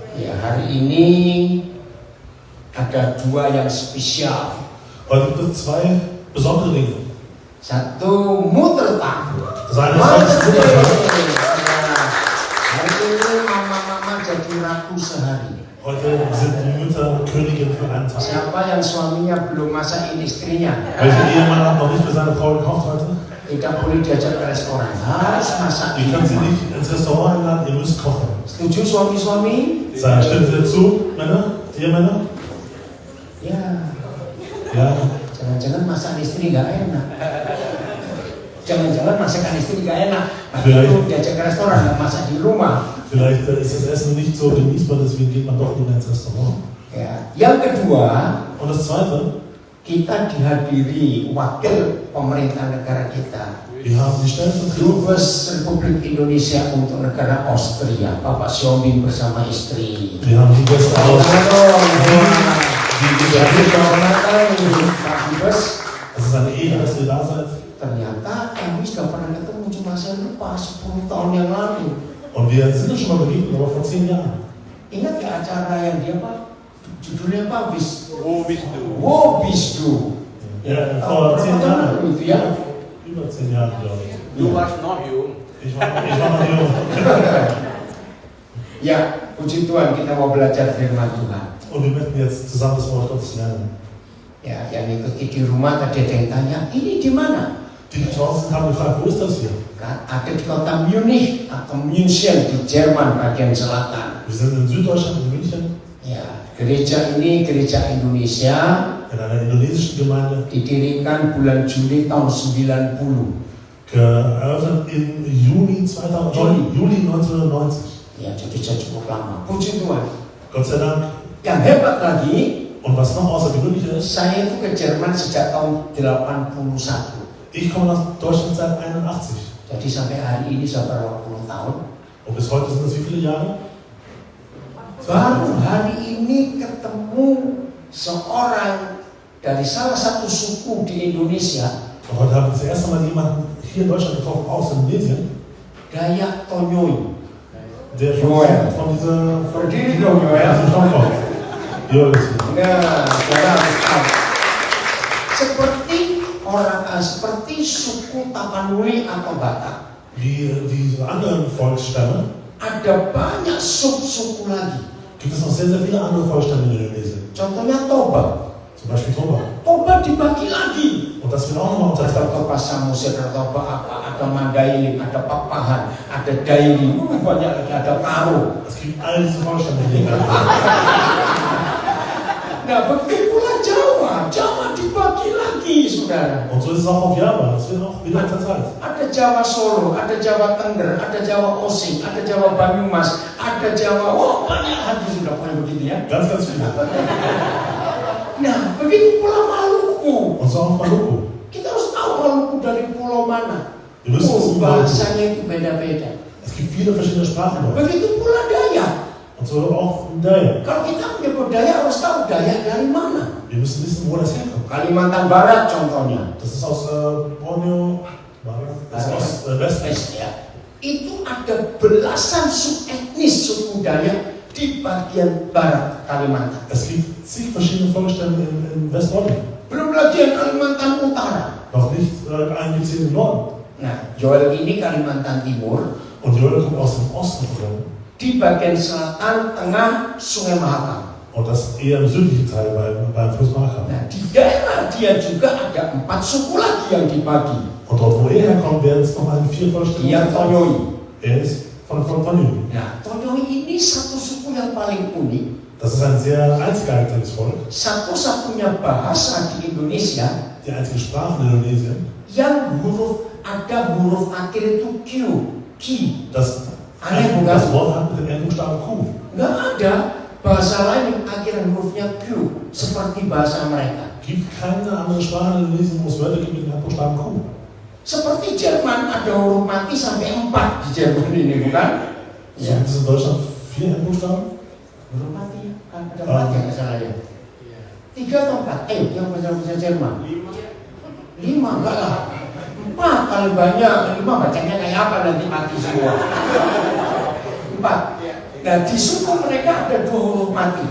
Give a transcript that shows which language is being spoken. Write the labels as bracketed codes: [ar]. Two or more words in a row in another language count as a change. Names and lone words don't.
[id] Ya, hari ini ada dua yang spesial. [de] Heute gibt es zwei besondere Dinge. [id] Satu Muttertag. [de] Das eine ist heute Muttertag. [id] Hari ini mama-mama jadi ratu sehari. [de] Heute sind die Mütter Königin für einen Tag. [id] Siapa yang suaminya belum masakin istrinya? [de] Welcher Ehemann hat noch nicht für seine Frau gekocht heute? [id] Tidak boleh diajak ke restoran, harus masak. [de] Ihr könnt sie nicht ins Restaurant einladen, ihr müsst kochen. [id] Setuju suami-suami? [de] Stimmt ihr zu, Männer? Ehemänner? [id] Ya. [de] Ja. [id] Jangan-jangan masakan istri nggak enak. Jangan-jangan masakan istri nggak enak. [de] Vielleicht. [id] Itu diajak ke restoran, nggak masak di rumah. [de] Vielleicht ist das Essen nicht so genießbar, deswegen geht man doch lieber ins Restaurant. [id] Ya. Yang kedua, [de] Und das Zweite, [id] kita dihadiri wakil pemerintah negara kita, [de] wir haben die Stellvertretung [id] Dubes Republik Indonesia untuk negara Austria, Bapak Siombing bersama istri. [de] Wir haben die Gäste aus [id] Pak Dubes, [de] Es ist eine Ehre, dass ihr da seid. [id] ternyata kami sudah pernah ketemu, cuma saya lupa 10 tahun yang lalu. [de] Und wir sind uns schon mal begegnet, aber vor 10 Jahren. [id] Ingat ya acara yang dia Pak? Judulnya apa? Wobisdu. Wobisdu. [de] Ja, vor 10 Jahren. [id] Itu ya. [de] Über 10 Jahre, glaube ich. Du warst noch jung. Ich war noch jung. [id] Ya, puji Tuhan kita mau belajar firman Tuhan. [de] Und wir möchten jetzt zusammen das Wort Gottes lernen. [id] Ya, yang ikuti di rumah tadi ada yang tanya, ini di mana? [de] Die draußen haben gefragt, wo ist das hier? [id] Kan ada di kota Munich atau München di Jerman bagian selatan. [de] Wir sind in Süddeutschland, in München, [id] Ya, gereja ini gereja Indonesia, [de] in einer indonesischen Gemeinde, [id] didirikan bulan Juli tahun 90. [de] geöffnet im Juli 1990. [id] Ya, jadi sudah cukup lama. Puji Tuhan. [de] Gott sei Dank. [id] Yang hebat lagi, [de] Und was noch außergewöhnlicher ist, [id] saya itu ke Jerman sejak tahun 81. [de] ich komme nach Deutschland seit 81. [id] Jadi sampai hari ini sudah berapa puluh tahun. [de] Und bis heute sind es wie viele Jahre? [id] Baru hari ini ketemu seorang dari salah satu suku di Indonesia, [de] Und heute haben wir das erste Mal jemanden hier in Deutschland getroffen, aus Indonesien, [id] Dayak Tonyoy. [de] der Joel. von dieser [id] Berdiri dong ya. [de] Stamm kommt. Joel. [id] Nah, saudara harus tahu. Seperti suku Tapanuli atau Batak. [de] Wie die anderen Volksstämme [id] Ada banyak suku lagi. [de] gibt es noch sehr, sehr viele andere Volksstämme in Indonesien. [id] Contohnya Toba. [de] Zum Beispiel Toba. [id] Toba dibagi lagi. [de] Und das wird auch nochmal [id] Ada [de] unterteilt. [id] Toba Samosir, ada Toba apa, ada Mandailing, ada Papahan, ada Dairi, banyak lagi, ada Karo. [de] Es gibt all diese Volksstämme hier. [id] Nah, begitu pula Jawa. Jawa dibagi lagi, saudara. [de] Und so ist es auch auf Java. Das wird auch wieder unterteilt. [id] Ada Jawa Solo, ada Jawa Tengger, ada Jawa Osing, ada Jawa Banyumas, ada Jawa, banyak lagi sudah pokoknya begitu ya. [de] Ganz, ganz viele. [id] Nah, begitu pula Maluku. [de] Und so auch Maluku. [id] Kita harus tahu Maluku dari pulau mana. [de] Wir müssen wissen, [id] Maluku. Bahasanya itu beda-beda. [de] Es gibt viele verschiedene Sprachen dort. [id] Begitu pula Dayak. [de] Und so auch in Dayak. [id] Kalau kita punya budaya harus tahu Dayak dari mana. [de] Wir müssen wissen, wo das herkommt. [id] Kalimantan Barat contohnya. [de] Das ist aus Borneo, das ist aus West. [id] Ya. Itu ada belasan subetnis suku Dayak di bagian barat Kalimantan. [de] Es gibt zig verschiedene Volksstämme in West-Borneo. [id] Belum lagi yang Kalimantan Utara. [de] Noch nicht einen gibt es hier im Norden. [id] Nah, Joel ini Kalimantan Timur. [de] Und Joel kommt aus dem Osten von Joel. [id] Di bagian selatan tengah Sungai Mahakam. [de] Und das eher im südlichen Teil beim Fluss Mahakam. [id] Nah, di daerah dia juga ada 4 suku lagi yang dibagi. [de] Und dort, wo er herkommt, werden es nochmal 4 Volksstämme. [id] Yang Tonyoy. [de] Er ist von Tonyoy. [id] Nah, Tonyoy ini satu suku yang paling unik. [de] Das ist ein sehr einzigartiges Volk. [id] Satu-satunya bahasa di Indonesia [de] Die einzige Sprache in Indonesien. [id] yang ada huruf akhir itu Q. [de] Das [id] Aneh bukan? [de] Das Wort hat mit dem Endbuchstaben Q. [id] Nggak ada bahasa lain yang akhir hurufnya Q seperti bahasa mereka. [de] Gibt keine andere Sprache in Indonesien, wo es Wörter gibt mit dem Endbuchstaben Q. [id] Seperti Jerman ada huruf mati sampai 4 di Jerman ini, bukan? [de] So gibt es in Deutschland 4 Endbuchstaben. [id] Huruf mati kan ada 4 ya nggak salah ya. 3 atau 4? Yang bahasa Jerman. 5 enggak lah. 4 kali banyak. 5 bacanya kayak apa nanti mati semua. 4. Nah, di suku mereka ada 2 huruf mati.